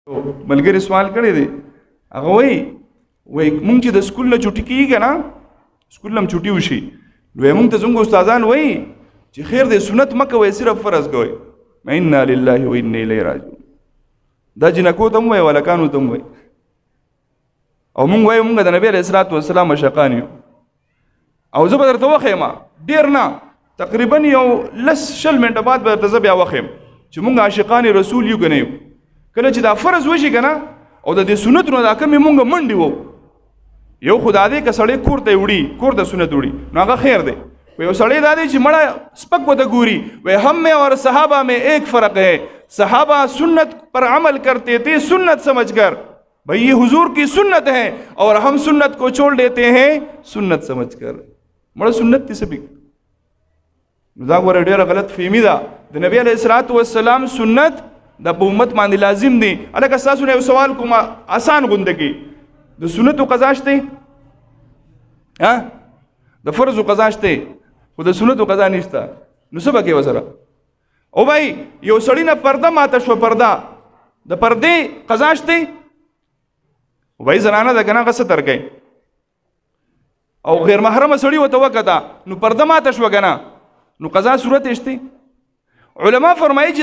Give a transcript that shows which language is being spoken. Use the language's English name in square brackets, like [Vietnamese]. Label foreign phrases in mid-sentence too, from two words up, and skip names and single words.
[Pashto] ملګری سوال کړی دی هغه وایي مونږ چې د سکول نه چوټي کېږي که نه سکول نه هم چوټي وشي نو مونږ ته زموږ استادان وایي چې خیر دی سنت مه کوئ صرف فرض کوئ [Arabic] انا لله و انا الیه راجعون [Pashto] دا جنکو ته هم وایي هلکانو ته هم وایي او مونږ وایو مونږ د نبي [Arabic] علیه الصلاة والسلام [Pashto] مشقان یو او زه به درته وښیم ډېر نه تقریبا یو 10-20 منټه بعد به درته زه بیا وښیم چې مونږ عاشقان رسول یو که نه یو کله چې دا فرض وشي که نه او د دې سنت نو دا کمې مونږ منډې وو یو خو دا دی که سړی کور ته وړي کور ته سنت وړي نو هغه خیر دی یو سړی دا دی چې مړه سپک ورته ګوري وی [Urdu] ہم میں اور صحابہ میں ایک فرق ہے صحابہ سنت پر عمل کرتے تھے سنت سمجھ کر بھئی یہ حضور کی سنت ہے اور ہم سنت کو چھوڑ دیتے ہیں سنت سمجھ کر [Pashto] مړه سنت دې څه دا ګوره ډېره غلط فهمي ده د نبي [Arabic] علیه الصلاة والسلام [Pashto] سنت د په امت باندې لازم دی هلکه ستاسو نه یو سوال کوم آسان غونده کې د سنتو قضا شته د فرضو قضا شته خو د سنتو قضا نشته نو څه به کوې ورسره او بھائی یو سړي نه پرده ماته شوه پرده د پردې قضا شته وایي زنانه ده که نه هغه څه ترکوي او غیر محرمه سړي ورته وکته نو پرده ماته شوه که نه نو قضا صورت شته علما فرمایي چې